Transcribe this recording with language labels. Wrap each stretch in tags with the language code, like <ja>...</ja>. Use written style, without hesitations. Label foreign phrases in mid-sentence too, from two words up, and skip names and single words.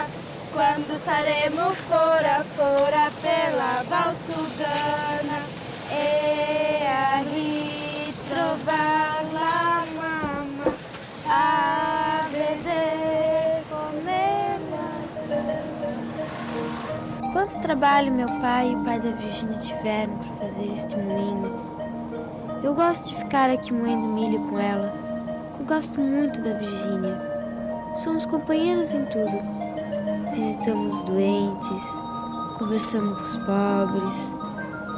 <it>Quando Saremo fora, fora pela Valsugana. E a ritrovar la mamma a vedere com'era.</it> <pt>Quanto trabalho meu pai e o pai da Virgínia tiveram para fazer este moinho. Eu gosto de ficar aqui moendo milho com ela. Eu gosto muito da Virgínia. Somos companheiras em tudo. Visitamos os doentes, conversamos com os pobres.</pt>